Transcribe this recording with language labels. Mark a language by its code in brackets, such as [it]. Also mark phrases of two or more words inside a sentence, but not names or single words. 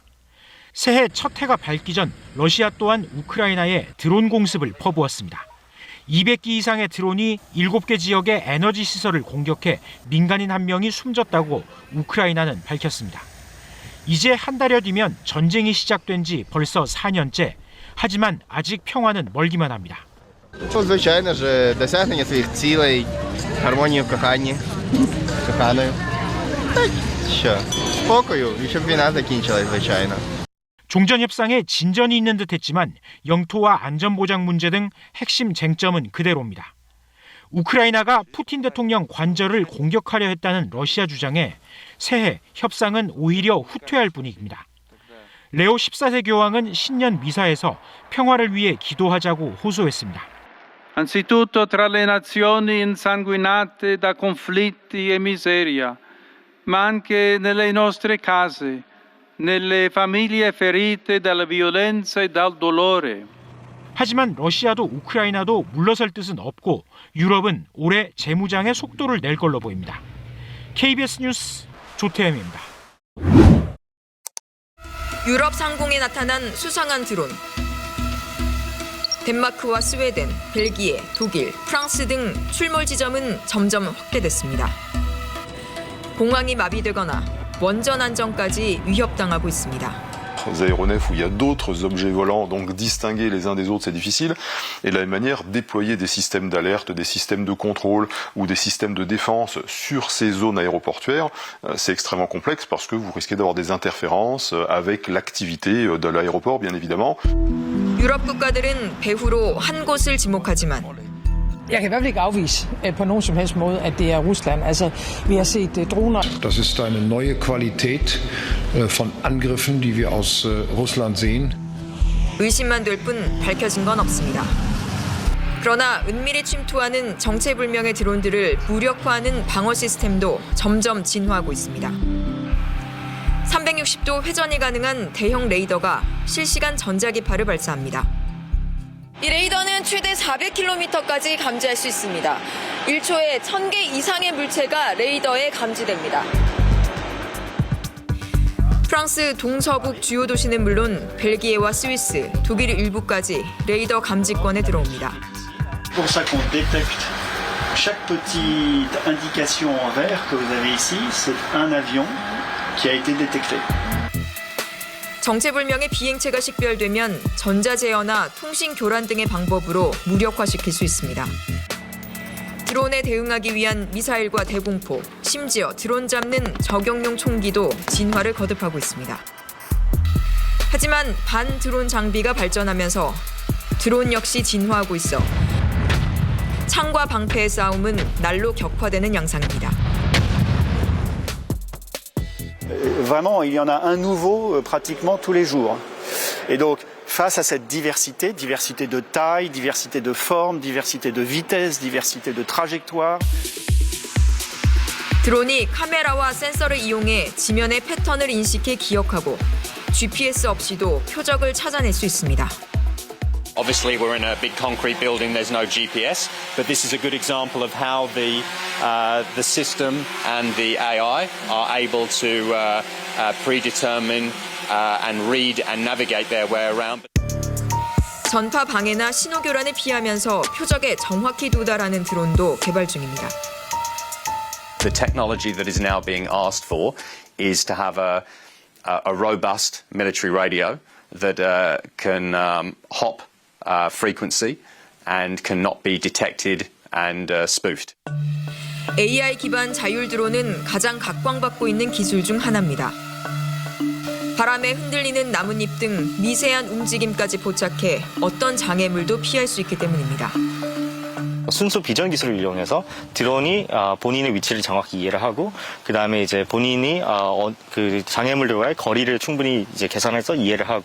[ko] 새해 첫 해가 밝기 전 러시아 또한 우크라이나에 드론 공습을 퍼부었습니다. 200기 이상의 드론이 7개 지역의 에너지 시설을 공격해 민간인 1명이 숨졌다고 우크라이나는 밝혔습니다. 이제 한 달여 뒤면 전쟁이 시작된 지 벌써 4년째. 하지만 아직 평화는 멀기만 합니다. [uk] Звичайно ж, досягнення своїх цілей, гармонію в коханні, з коханою. Та що, спокою, і щоб війна закінчилась, звичайно. [ko] 종전 협상에 진전이 있는 듯했지만 영토와 안전보장 문제 등 핵심 쟁점은 그대로입니다. 우크라이나가 푸틴 대통령 관절을 공격하려 했다는 러시아 주장에 새해 협상은 오히려 후퇴할 분위기입니다. 레오 14세 교황은 신년 미사에서 평화를 위해 기도하자고 호소했습니다. [it] Anzitutto tra le nazioni insanguinate da conflitti e miseria, ma anche nelle nostre case, nelle famiglie ferite dalla violenza e dal dolore. [ko] 하지만 러시아도 우크라이나도 물러설 뜻은 없고 유럽은 올해 재무장의 속도를 낼 걸로 보입니다. KBS 뉴스 조태엠입니다. 유럽 상공에 나타난 수상한 드론. 덴마크와 스웨덴, 벨기에, 독일, 프랑스 등 출몰 지점은 점점 확대됐습니다. 공항이 마비되거나 원전 안전까지 위협당하고 있습니다. [fr] aéronefs où il y a d'autres objets volants, donc distinguer les uns des autres c'est difficile, et de la même manière déployer des systèmes d'alerte, des systèmes de contrôle ou des systèmes de défense sur ces zones aéroportuaires, c'est extrêmement complexe parce que vous risquez d'avoir des interférences avec l'activité de l'aéroport bien évidemment. [ko] 유럽 국가들은 배후로 한 곳을 지목하지만 [da] Jeg kan i hvert fald ikke afvise på nogen som helst måde, at det er Rusland. Altså, vi har set droner. [de] Das ist eine neue Qualität von Angriffen, die wir aus Russland sehen. [ko] 의심만 될 뿐 밝혀진 건 없습니다. 그러나 은밀히 침투하는 정체불명의 드론들을 무력화하는 방어 시스템도 점점 진화하고 있습니다. 360도 회전이 가능한 대형 레이더가 실시간 전자기파를 발사합니다. 이 레이더는 최대 400km까지 감지할 수 있습니다. 1초에 1000개 이상의 물체가 레이더에 감지됩니다. 프랑스 동서북 주요 도시는 물론 벨기에와 스위스, 독일 일부까지 레이더 감지권에 들어옵니다. [fr] C'est pour ça qu'on détecte chaque petite indication en vert que vous avez ici, c'est un avion qui a été détecté. [ko] 정체불명의 비행체가 식별되면 전자제어나 통신 교란 등의 방법으로 무력화시킬 수 있습니다. 드론에 대응하기 위한 미사일과 대공포, 심지어 드론 잡는 저격용 총기도 진화를 거듭하고 있습니다. 하지만 반드론 장비가 발전하면서 드론 역시 진화하고 있어 창과 방패의 싸움은 날로 격화되는 양상입니다. [fr] Vraiment, il y en a un nouveau pratiquement tous les jours. Et donc, face à cette diversité, diversité de taille, diversité de forme, diversité de vitesse, diversité de trajectoire. [ko] 드론이 카메라와 센서를 이용해 지면의 패턴을 인식해 기억하고 GPS 없이도 표적을 찾아낼 수 있습니다. [en] Obviously, we're in a big concrete building. There's no GPS, but this is a good example of how the system and the AI are able to predetermine and read and navigate their way around. [ko] 전파 방해나 신호 교란을 피하면서 표적에 정확히 도달하는 드론도 개발 중입니다. [en] The technology that is now being asked for is to have a robust military radio that can hop frequency and cannot be detected and spoofed. [ko] AI 기반 자율 드론은 가장 각광받고 있는 기술 중 하나입니다. 바람에 흔들리는 나뭇잎 등 미세한 움직임까지 포착해 어떤 장애물도 피할 수 있기 때문입니다. 순수 비전 기술을 이용해서 드론이 본인의 위치를 정확히 이해를 하고 그 다음에 이제 본인이 그 장애물들과의 거리를 충분히 이제 계산해서 이해를 하고.